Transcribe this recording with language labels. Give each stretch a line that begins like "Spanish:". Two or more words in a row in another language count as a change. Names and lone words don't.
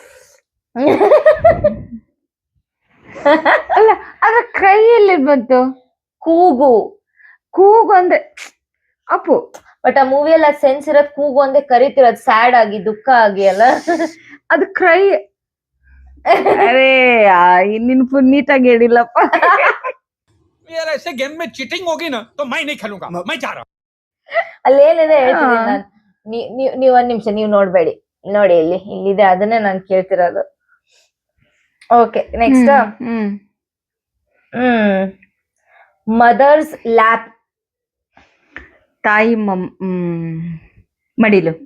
Kannada: ಅಲ್ಲ, ಅದ್ರ ಕೈಯಲ್ಲಿ ಬಂತು. ಕೂಗು ಅಂದ್ರೆ ಅಪ್ಪು. ಬಟ್ ಆ ಮೂವಿಯಲ್ಲಿ ಆ ಸೆನ್ಸ್ ಇರೋದ್ ಕೂಗು ಅಂದ್ರೆ ಕರಿತಿರೋದು ಸ್ಯಾಡ್ ಆಗಿ, ದುಃಖ ಆಗಿ ಅಲ್ಲ. ಅದು ಕ್ರೈ. ಅರೇ ನಿನ್ ಫುಲ್ ನೀಟಾಗಿ ಹೇಳಿಲ್ಲಪ್ಪ.
Hindi: यार ऐसे गेम में चीटिंग होगी ना तो मैं नहीं खेलूंगा, मैं जा रहा हूं.
Kannada: ಅಲ್ಲೇನಿದೆ ಹೇಳ್ತೀನಿ ನಾನು. ನೀವ್ ಒಂದ್ ನಿಮಿಷ, ನೀವ್ ನೋಡ್ಬೇಡಿ, ನೋಡಿ ಇಲ್ಲಿದೆ, ಅದನ್ನೇ ನಾನು ಕೇಳ್ತಿರೋದು.
English: okay, next mother's lap.
Kannada: ತಾಯಿ ಮಡಿಲು.